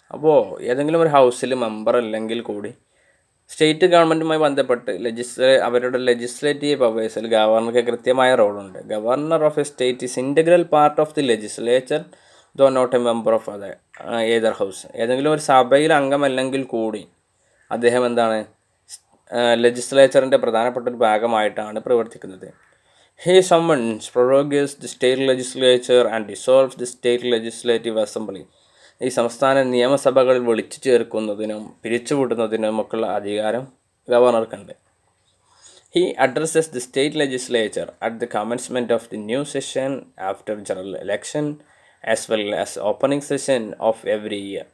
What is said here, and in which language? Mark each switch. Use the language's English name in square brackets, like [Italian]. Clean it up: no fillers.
[Malayalam] അപ്പോൾ ഏതെങ്കിലും ഒരു ഹൗസിൽ മെമ്പർ അല്ലെങ്കിൽ കൂടി സ്റ്റേറ്റ് ഗവൺമെൻറ്റുമായി ബന്ധപ്പെട്ട് അവരുടെ ലെജിസ്ലേറ്റീവ് പവേഴ്സിൽ ഗവർണർക്ക് കൃത്യമായ റോളുണ്ട്. [English] Governor of a state is integral part of the legislature though not a member of either house. [Malayalam] ഏതെങ്കിലും ഒരു സഭയിൽ അംഗമല്ലെങ്കിൽ കൂടി അദ്ദേഹം എന്താണ്? ലെജിസ്ലേച്ചറിൻ്റെ പ്രധാനപ്പെട്ട ഒരു ഭാഗമായിട്ടാണ് പ്രവർത്തിക്കുന്നത്. [English] He summons, prorogues the state legislature and dissolves the state legislative assembly. [Malayalam] ഈ സംസ്ഥാന നിയമസഭകളിൽ വിളിച്ചു ചേർക്കുന്നതിനും പിരിച്ചുവിടുന്നതിനുമൊക്കെയുള്ള അധികാരം ഗവർണർക്കുണ്ട്. [English] He addresses the state legislature at the commencement of the new session after general election as well as opening session of every year.